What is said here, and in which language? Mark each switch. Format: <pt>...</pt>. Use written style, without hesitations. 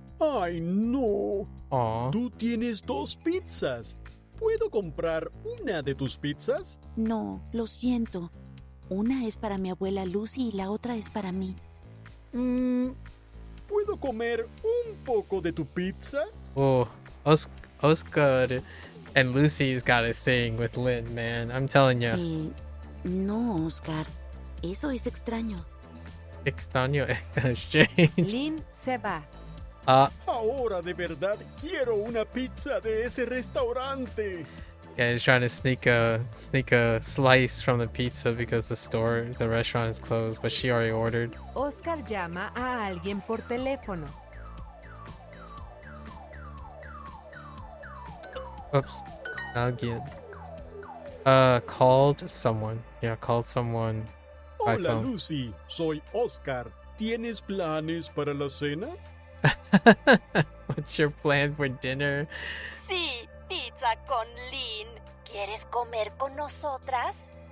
<es>¡Ay, no! Aw. Tú tienes 2 pizzas. ¿Puedo comprar una de tus pizzas? No, lo siento. Una es para mi abuela Lucy y la otra es para mí. ¿Puedo comer un poco de tu pizza?</es> <en>Oh, Oscar and Lucy's got a thing with Lynn, man. I'm telling you.</en> <es>No, Oscar. Eso es extraño. Extraño exchange. Lynn se va. Ahora de verdad quiero una pizza de ese restaurante.</es> <en>Yeah, he's trying to sneak a slice from the pizza because the restaurant is closed, but she already ordered.</en> <es>Oscar llama a alguien por teléfono.</es> <en>Oops. Alguien. Called someone. Yeah, called someone by</en> <es>Hola,</es> <en>phone.</en> <es>Lucy. Soy Oscar. ¿Tienes planes para la cena?</es> <en>What's your plan for dinner?</en> <es>Sí, pizza con Lynn. ¿Quieres comer con nosotras?</es>